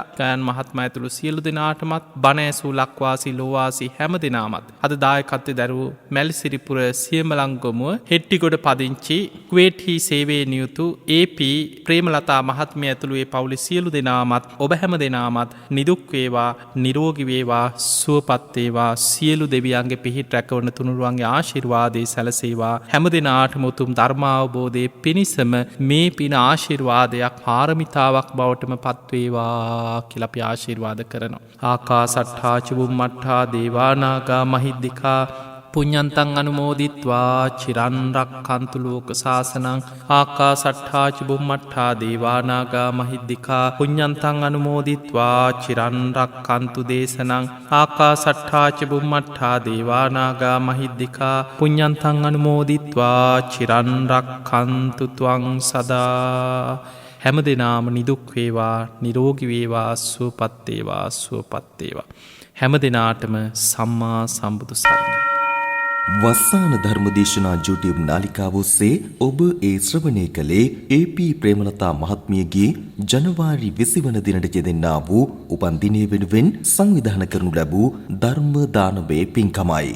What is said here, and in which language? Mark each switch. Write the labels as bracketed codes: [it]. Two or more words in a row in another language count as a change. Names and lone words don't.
[si] ගයන් මහත්මයා ඇතුළු සියලු දිනාටමත් බණ ඇසූ ලක්වාසී ලෝවාසී හැම දිනාමත් අද දායකත්වයේ දරූ මැල්සිරිපුර සියඹලංගමුව හෙට්ටිගොඩ පදිංචි කුවේටි සේවයේ නියුතු AP ප්‍රේමලතා මහත්මිය ඇතුළු ඒ පවුලේ සියලු දිනාමත් ඔබ හැම දිනාමත් නිදුක් වේවා, නිරෝගී වේවා, සුවපත් වේවා, සියලු දෙවියන්ගේ පිහිට රැකවන තුනුරුවන්ගේ ආශිර්වාදයේ සැලසේවා. හැම දිනාටම උතුම් ධර්මාවබෝධයේ පිණිසම මේ පින ආශිර්වාදයක්, පාරමිතාවක් බවටම පත්වේවා කියලා අපි ආශිර්වාද කරනවා. [pi] ආකාසට්ඨා චුම්මට්ඨා දේවානාගා මහිද්దికා පුඤ්ඤන්තං අනුමෝදිත්වා චිරන් රක්ඛන්තු ලෝක සාසනං. ආකාසට්ඨා චුම්මට්ඨා දේවානාගා මහිද්దికා පුඤ්ඤන්තං අනුමෝදිත්වා චිරන් රක්ඛන්තු දේශනං. ආකාසට්ඨා චුම්මට්ඨා දේවානාගා මහිද්దికා පුඤ්ඤන්තං අනුමෝදිත්වා චිරන් රක්ඛන්තු ත්වං සදා. [si] හැම දිනාම නිදුක් වේවා, නිරෝගී වේවා, සුවපත් වේවා, සුවපත් වේවා. හැම දිනාටම සම්මා සම්බුදු සරණයි. වස්සාන ධර්මදේශනා YouTube නාලිකාව ඔස්සේ ඔබ ඒ ශ්‍රවණය කළේ AP ප්‍රේමලතා මහත්මියගේ ජනවාරි 20 වන දිනට යෙදෙන්නා වූ උපන් දිනය වෙනුවෙන් සංවිධානය කරනු ලැබූ ධර්ම දානමය පින්කමයි.